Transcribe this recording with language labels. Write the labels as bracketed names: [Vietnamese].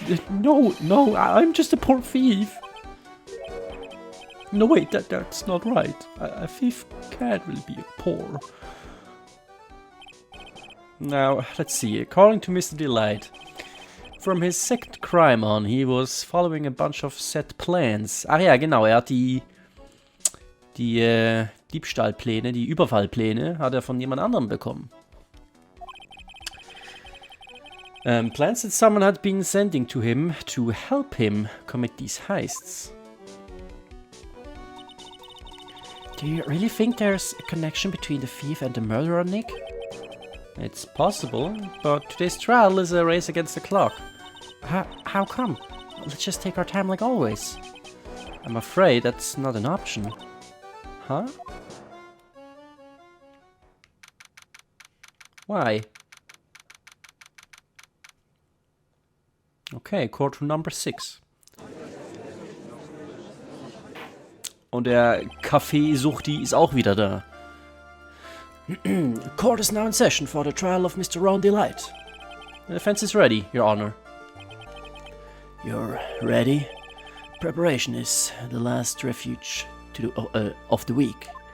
[English] No, I'm just a poor thief. No, wait, that's not right. A thief can't really be poor. Now, let's see. According to Mr. DeLite, from his second crime on, he was following a bunch of set plans. [German] Ach ja, genau, er hat die Diebstahlpläne, die Überfallpläne, hat er von jemand anderem bekommen. [English] Plans that someone had been sending to him to help him commit these heists. Do you really think there's a connection between the thief and the murderer, Nick? It's possible, but today's trial is a race against the clock. How come? Let's just take our time like always. I'm afraid that's not an option. Huh? Why? Okay, Courtroom Number 6. [German] Und der Kaffeesuchti ist auch wieder da. [English] Court is now in session for the trial of Mr. Ron DeLite. The defense is ready, Your Honor. You're ready? Preparation is the last refuge of the week.